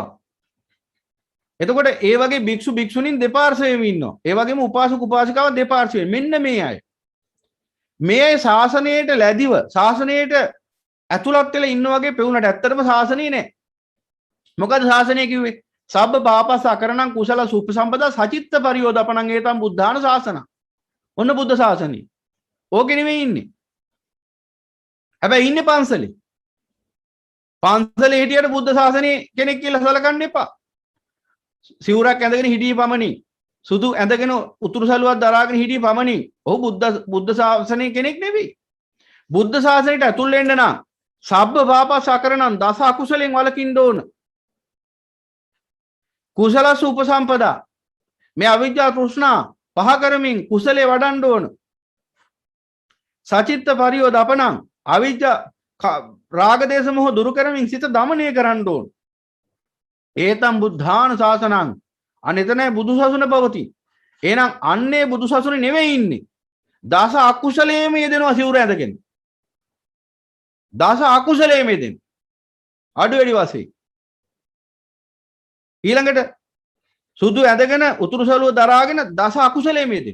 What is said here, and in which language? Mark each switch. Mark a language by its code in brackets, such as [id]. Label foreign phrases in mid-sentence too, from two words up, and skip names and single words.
[si] එතකොට ඒ වගේ භික්ෂු භික්ෂුණීන් දෙපාර්ශ්වයෙම ඉන්නවා. ඒ වගේම උපාසක උපාසිකාව දෙපාර්ශ්වයෙන්. මෙන්න මේ අය. මේ අය ශාසනයට ලැබිව ශාසනයට ඇතුළත් වෙලා ඉන්න වගේ පෙවුනට ඇත්තටම ශාසනය නෑ. මොකද ශාසනය කිව්වේ? [pi] සබ්බ පාපස් අකරණං කුසල සුප්පසම්පදා සචිත්ත පරියෝදපණං ඒතම් බුද්ධාන ශාසන. [si] ඔන්න බුද්ධ ශාසනය. ඕකේ නෙවෙයි ඉන්නේ. හැබැයි ඉන්නේ පන්සලේ. පන්සලේ හිටියට බුද්ධ ශාසනයේ කෙනෙක් කියලා සලකන්න එපා. සිවුරක් ඇඳගෙන හිටියේ පමණින් සුදු ඇඳගෙන උතුරු සළුවක් දරාගෙන හිටියේ පමණින් ඔහු බුද්ධ ශාසනයේ කෙනෙක් නෙවෙයි. බුද්ධ ශාසනයට ඇතුල් වෙන්න නම් [pi] සබ්බ පාපස් අකරණං [si] දස අකුසලෙන් වළකින්න ඕන. [pi] කුසලස උපසම්පදා [si] මේ අවිජ්ජා තෘෂ්ණා පහ කරමින් කුසලේ වඩන්න ඕන. [pi] සචිත්ත පරියෝදපණං [si] අවිජ්ජා රාග දේශ මොහ දුරු කරමින් සිත දමනය කරන්න ඕන. [pi] ඒතම් බුද්ධාන ශාසනං [si] අනෙතනයි බුදු සසුන පවති. එහෙනම් අන්නේ බුදු සසුනේ නෙවෙයි ඉන්නේ. දස අකුසලයේම යෙදෙනවා සිවුර ඇඳගෙන. දස අකුසලයේම යෙදෙන. අඩු වැඩි වශයෙන්. ඊළඟට සුදු ඇඳගෙන උතුරු සළුව දරාගෙන දස අකුසලයේම යෙදෙන.